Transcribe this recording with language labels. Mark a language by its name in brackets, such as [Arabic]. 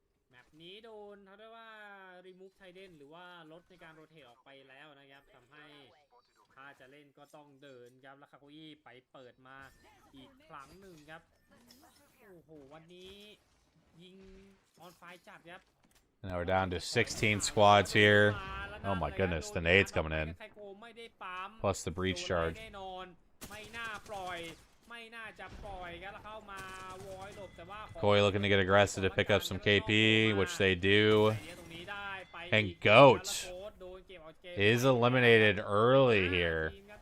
[Thai] แมปนี้โดนเขาเรียกว่า [English] remove trident [Thai] หรือว่าลดในการโรเทตออกไปแล้วนะครับทำให้ถ้าจะเล่นก็ต้องเดินครับแล้วคาโกอี้ไปเปิดมาอีกครั้งหนึ่งครับโอ้โหวันนี้ยิงออนไฟจัดครับ [English] Now we're down to 16 squads here. Oh my goodness, the nades coming in. Plus the breach charge. [Thai] ไม่น่าปล่อยไม่น่าจะปล่อยครับแล้วเข้ามาวอยหลบแต่ว่า [English] Koi looking to get aggressive to pick up some KP, which they do. And Goat is eliminated early here.